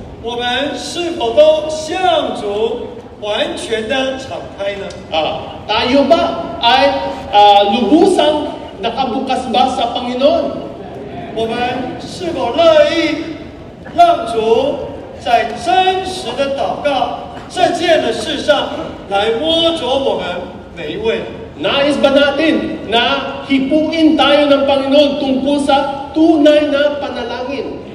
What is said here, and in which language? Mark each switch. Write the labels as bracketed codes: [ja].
[zh] 我们是否都向主完全的敞开呢？ [tl] Tayo ba ay lubusang nakabukas ba sa Panginoon? [zh] 我们是否乐意让主在真实的祷告这件的事上来摸着我们每一位？ [tl] Nais ba natin na hipuin tayo ng Panginoon tungkol sa tunay na panalangin?